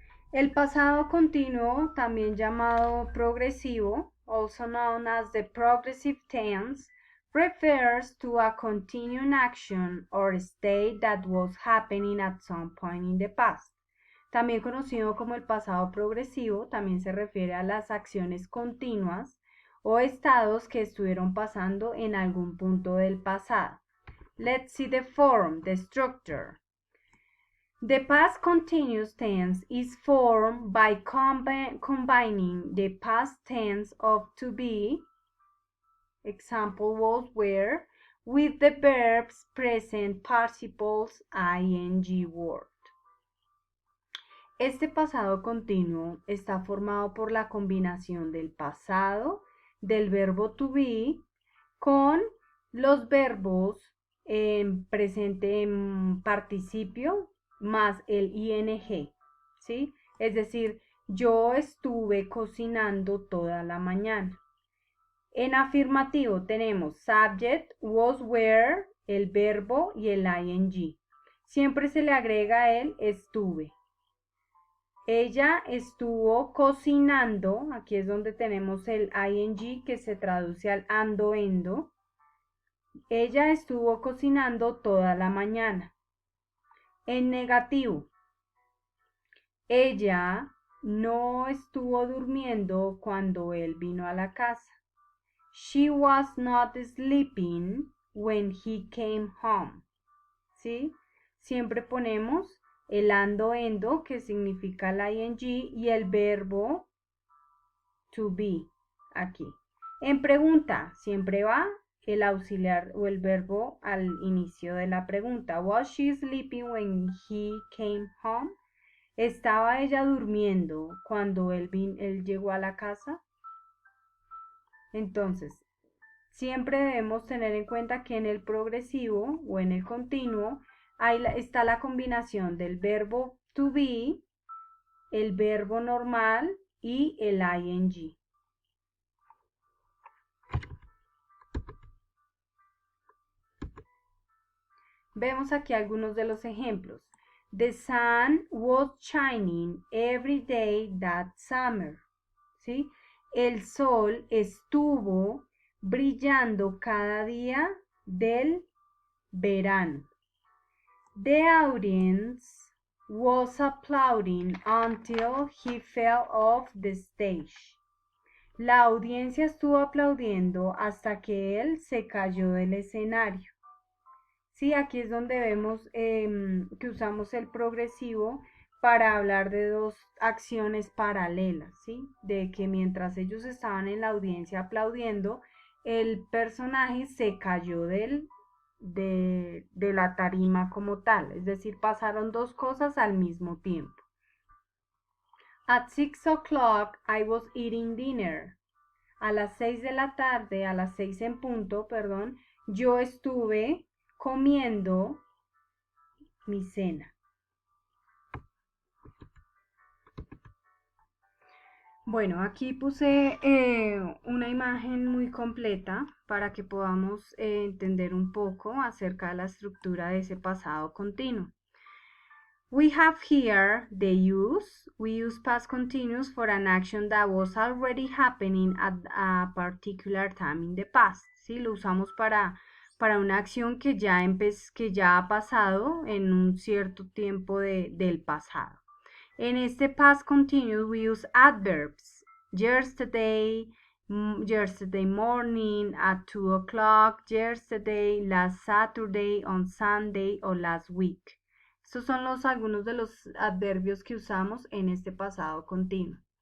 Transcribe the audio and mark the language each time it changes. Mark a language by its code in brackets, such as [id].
[es] El pasado continuo, también llamado progresivo, [en] also known as the progressive tense, refers to a continuing action or state that was happening at some point in the past. [es] También conocido como el pasado progresivo, también se refiere a las acciones continuas o estados que estuvieron pasando en algún punto del pasado. [en] Let's see the form, the structure. The past continuous tense is formed by combining the past tense of to be, example was were, with the verbs present participles ing word. [es] Este pasado continuo está formado por la combinación del pasado, del verbo to be, con los verbos en presente en participio, más el ing, ¿sí? Es decir, yo estuve cocinando toda la mañana. En afirmativo tenemos subject, was, were, el verbo y el ing. Siempre se le agrega el estuve. Ella estuvo cocinando, aquí es donde tenemos el ing que se traduce al ando, endo. Ella estuvo cocinando toda la mañana. En negativo, ella no estuvo durmiendo cuando él vino a la casa. [en] She was not sleeping when he came home. [es] ¿Sí? Siempre ponemos el ando, endo, que significa el ing, y el verbo to be, aquí. En pregunta, siempre va el auxiliar o el verbo al inicio de la pregunta. [en] Was she sleeping when he came home? [es] ¿Estaba ella durmiendo cuando él llegó a la casa? Entonces, Siempre debemos tener en cuenta que en el progresivo o en el continuo está la combinación del verbo to be, el verbo normal y el ing. Vemos aquí algunos de los ejemplos. [en] The sun was shining every day that summer. [es] ¿Sí? El sol estuvo brillando cada día del verano. [en] The audience was applauding until he fell off the stage. [es] La audiencia estuvo aplaudiendo hasta que él se cayó del escenario. Sí, aquí es donde vemos que usamos el progresivo para hablar de dos acciones paralelas, ¿sí? De que mientras ellos estaban en la audiencia aplaudiendo, el personaje se cayó de la tarima como tal, es decir, pasaron dos cosas al mismo tiempo. [en] At 6 o'clock I was eating dinner. [es] A las 6 de la tarde, a las 6 en punto, perdón, yo estuve comiendo mi cena. Bueno, aquí puse una imagen muy completa para que podamos entender un poco acerca de la estructura de ese pasado continuo. [en] We have here the use. We use past continuous for an action that was already happening at a particular time in the past. [es] ¿Sí? Lo usamos para una acción que ya ha pasado en un cierto tiempo del pasado. En este [en] past continuous we use adverbs. Yesterday, yesterday morning, at 2 o'clock, yesterday, last Saturday, on Sunday o last week. [es] Estos son algunos de los adverbios que usamos en este pasado continuo.